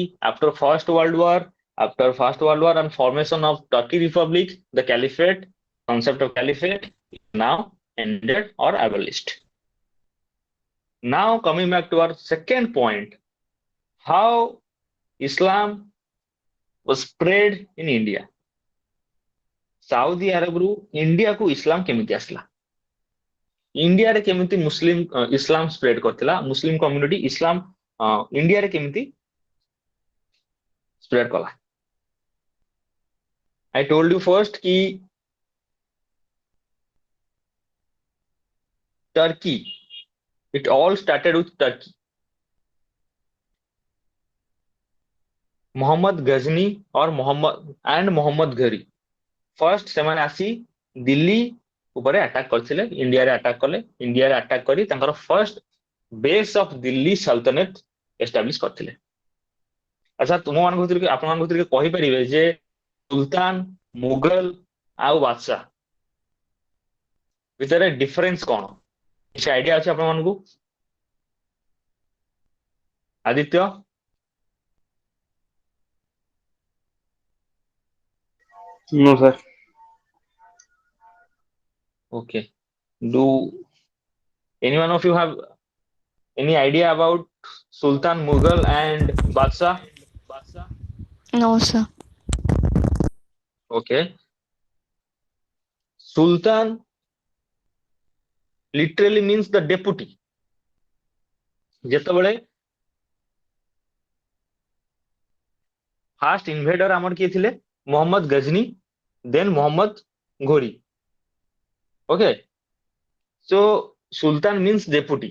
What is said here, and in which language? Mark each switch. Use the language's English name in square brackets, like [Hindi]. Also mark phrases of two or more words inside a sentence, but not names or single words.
[English] After First World War and formation of Turkey Republic, the caliphate, concept of caliphate is now ended or abolished. Now coming back to our second point, how Islam was spread in India. [Odia] ସାଉଦି ଆରବରୁ ଇଣ୍ଡିଆକୁ ଇସଲାମ କେମିତି ଆସିଲା, ଇଣ୍ଡିଆରେ କେମିତି ମୁସଲିମ ଇସଲାମ ସ୍ପ୍ରେଡ କରିଥିଲା, ମୁସଲିମ କମ୍ୟୁନିଟି ଇସଲାମ ଇଣ୍ଡିଆରେ କେମିତି ସ୍ପ୍ରେଡ କଲା. [English] I told you first କି Turkey, it all started with Turkey. [Odia] Muhammad Ghazni or Muhammad Ghari, first ସେମାନେ ଆସି ଦିଲ୍ଲୀ ଉପରେ ଆଟାକ କରିଥିଲେ, ଇଣ୍ଡିଆରେ ଆଟାକ କଲେ. ଇଣ୍ଡିଆରେ ଆଟାକ କରି ତାଙ୍କର [English] first base of Delhi Sultanate [Odia] ଏଷ୍ଟାବ୍ଲିଶ କରିଥିଲେ. ଆଚ୍ଛା, ଆପଣମାନଙ୍କ ଭିତରେ କହିପାରିବେ ଯେ ସୁଲତାନ, ମୁଗଲ ଆଉ ବାଦଶାହ ଭିତରେ ଡିଫରେନ୍ସ କଣ? କିଛି ଆଇଡିଆ ଅଛି ଆପଣମାନଙ୍କୁ? ଆଦିତ୍ୟ? [English] No, sir. Okay. Do anyone of you have any idea about Sultan, Mughal, and Badshah? No, sir. Okay. Sultan literally means the deputy. [Odia] ଯେତେବେଳେ [English] first invader [Odia] ଆମର କିଏ ଥିଲେ? ମୋହମ୍ମଦ ଗଜନୀ, ଦେନ୍ ମୋହମ୍ମଦ ଘୋରୀ। [English] okay, so Sultan means deputy.